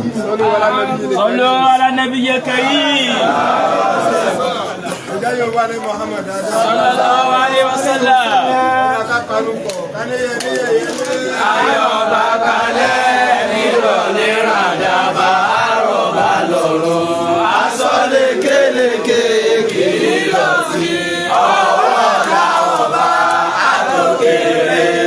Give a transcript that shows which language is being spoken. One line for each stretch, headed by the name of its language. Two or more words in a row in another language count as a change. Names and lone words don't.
Arabic: صلوا على النبي الكريم صلى الله عليه وسلم.
Yoruba: ayọ̀ bá kalẹ̀ nírọ̀lẹ́ ràdàbà àrọ̀bà lọ́rọ̀ aṣọ lékeleke kìí lọ sí ọwọ́ ọ̀la ọba àtòkèrè.